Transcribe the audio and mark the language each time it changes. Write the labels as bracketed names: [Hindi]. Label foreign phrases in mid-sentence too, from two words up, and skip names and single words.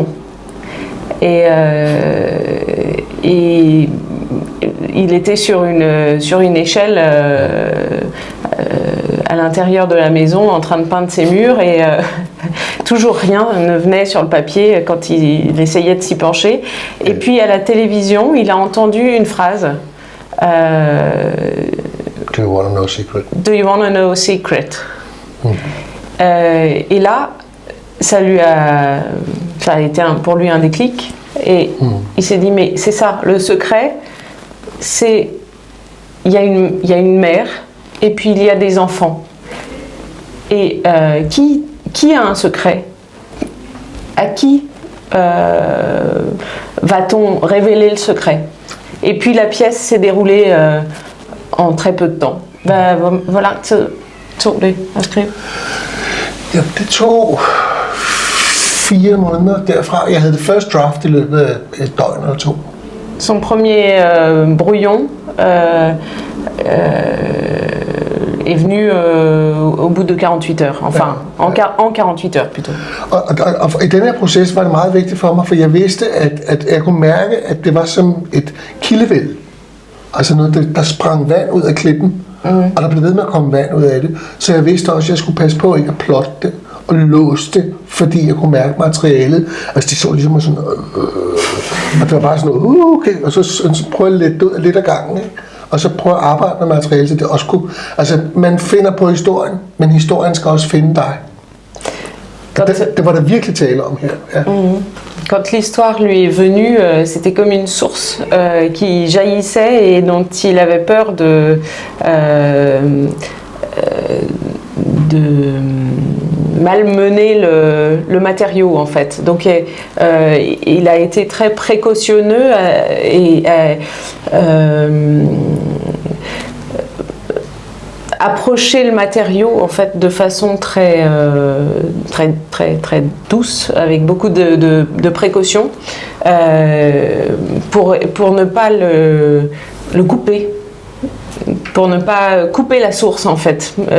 [French] Et il était sur une échelle à l'intérieur de la maison en train de peindre ses murs et toujours rien ne venait sur le papier quand il essayait de s'y pencher. Et puis à la télévision, il a entendu une phrase. [English] Do you want to know a secret? Do you want to know a secret? [French] Et là, ça a été pour lui un déclic. Et il s'est dit, mais c'est ça, le secret, c'est il y a une mère et puis il y a des enfants. Et qui a un secret? À qui va-t-on révéler le secret? Et puis la pièce s'est déroulée en très peu de temps. [Danish] Hvor lang tid tog det at skrive? Ja, det tog 4 måneder derfra. Jeg havde det [English] first draft [Danish] i løbet af et døgn eller 2. [French] Son premier brouillon est venu au bout de 48 heures, enfin en 48 heures plutôt. [Danish] Og i den her proces var det meget vigtigt for mig, for jeg vidste, at jeg kunne mærke, at det var som et kildevæld. Altså noget, der sprang vand ud af klippen, og der blev ved med at komme vand ud af det. Så jeg vidste også, at jeg skulle passe på ikke at plotte det og låse det, fordi jeg kunne mærke materialet. Altså de så ligesom sådan, og det var bare sådan noget, okay, og så prøvede jeg lidt af gangen, ikke? Og så prøve at arbejde med materialet, så det også kunne, altså man finder på historien, men historien skal også finde dig. Det var der virkelig tale om her. Ja. [French] Quand l'histoire lui est venue, c'était comme une source qui jaillissait et dont il avait peur de malmener le matériau en fait. Donc il a été très précautionneux et approcher le matériau en fait de façon très douce, avec beaucoup de précautions, pour ne pas le couper, pour ne pas couper la source en fait.